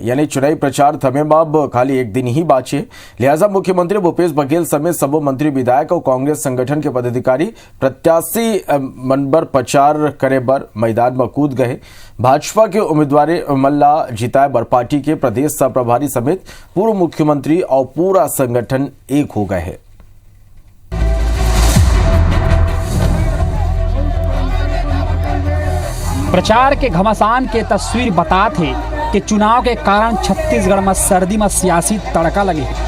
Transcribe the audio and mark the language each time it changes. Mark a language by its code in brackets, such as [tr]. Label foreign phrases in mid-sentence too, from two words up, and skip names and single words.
[hne] यानी चुनावी प्रचार थमे में अब खाली एक दिन ही बाचे। लिहाजा मुख्यमंत्री भूपेश बघेल समेत सबो मंत्री, विधायक और कांग्रेस संगठन के पदाधिकारी प्रत्याशी मनबर प्रचार करे बर मैदान में कूद गए। भाजपा के उम्मीदवार मल्ला जिताए बर पार्टी के प्रदेश सह प्रभारी समेत पूर्व मुख्यमंत्री और पूरा संगठन एक हो गए हैं। प्रचार के घमासान के तस्वीर बताते हैं कि चुनाव के कारण छत्तीसगढ़ में सर्दी में सियासी तड़का लगे।